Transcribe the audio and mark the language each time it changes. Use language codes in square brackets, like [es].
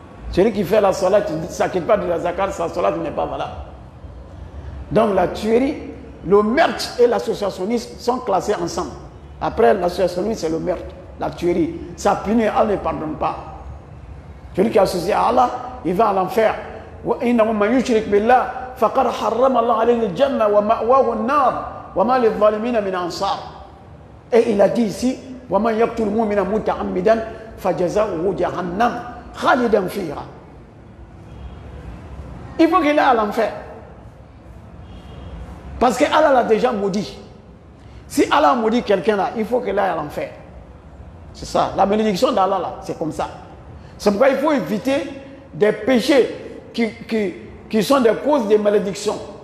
[fr] Celui qui fait la salat, il ne s'inquiète pas de la zakat, sa salat n'est pas valable. Donc la tuerie, le meurtre et l'associationnisme sont classés ensemble. Après l'associationnisme, c'est le meurtre, la tuerie. Ça punit, Allah ne pardonne pas. Celui qui est associé à Allah, il va à l'enfer. [ar] وإنه من يشرك بالله فقد حرم الله عليه الجنة ومأواه النار وما للظالمين من أنصار. [fr] Et il a dit ici [ar] ومن يقتل مؤمنا متعمدا فجزاؤه جهنم خالدا فيها. [fr] Il faut qu'il aille à l'enfer. Parce que Allah l'a déjà maudit. Si Allah maudit quelqu'un là, il faut qu'il aille à l'enfer. C'est ça. La bénédiction d'Allah là, c'est comme ça. C'est pourquoi il faut éviter des péchés qui sont des causes de malédiction.